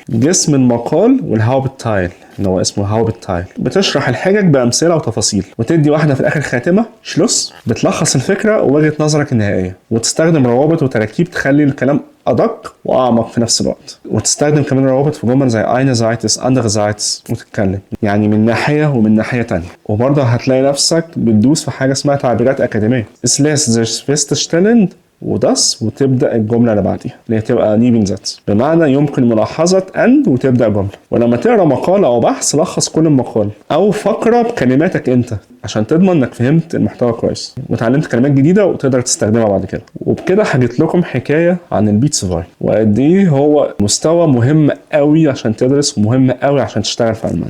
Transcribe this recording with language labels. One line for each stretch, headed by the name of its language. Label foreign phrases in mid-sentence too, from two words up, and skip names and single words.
Arabic: جسم المقال والهاوبتايل اللي هو اسمه هاوبتايل بتشرح الحجج بامثله وتفاصيل، وتدي واحده في الاخر خاتمه شلوس بتلخص الفكره ووجهه نظرك النهائيه، وتستخدم روابط وتراكيب تخلي الكلام ادق واعمق في نفس الوقت، وتستخدم كمان روابط في جمل زي
German: einerseits andererseits
Arabic: وتتكلم يعني من ناحيه ومن ناحيه تانية. وبرضه هتلاقي نفسك بتدوس في حاجه اسمها تعبيرات اكاديميه
German: es lässt sich feststellen
Arabic: ودس، وتبدا الجمله اللي بعديها اللي هي تبقى نيبن زاتس، بمعنى يمكن ملاحظه ان وتبدا جمله. ولما تقرا مقال او بحث لخص كل المقال او فقره بكلماتك انت عشان تضمن انك فهمت المحتوى كويس وتعلمت كلمات جديده وتقدر تستخدمها بعد كده. وبكده حكيت لكم حكايه عن البيتس باي وقد ايه هو مستوى مهم قوي عشان تدرس ومهم قوي عشان تشتغل في المانيا.